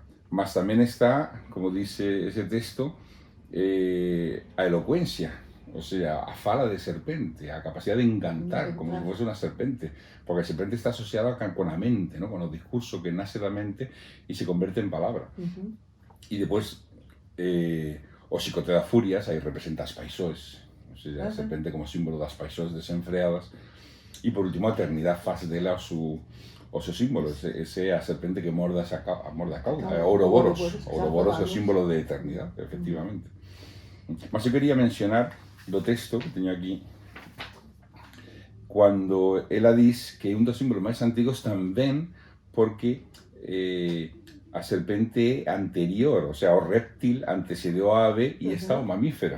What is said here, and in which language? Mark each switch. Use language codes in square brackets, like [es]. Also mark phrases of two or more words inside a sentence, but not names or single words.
[gl] Mas tamén está, como dice ese texto, a elocuencia, [es] o sea, [gl] a fala de serpente, a capacidade de encantar, como se fose unha serpente, porque a serpente está asociada con a mente, ¿no? Con o discurso que nace da mente e se converte en palabra. E depois, o xicote das furias, aí representa as paixóns, [es] o sea, [gl] a serpente como símbolo das paixóns desenfreadas. E por último, a eternidade faz dela o seu símbolo, ese é a serpente que morde a cauda, é Ouroboros. Ouroboros é o símbolo de eternidade, efectivamente. Mas eu quería mencionar do texto que teño aquí, cando ela diz que é un dos símbolos máis antigos tamén porque a serpente anterior, [es] o sea, [gl] o reptil antecedeu a ave e está o mamífero.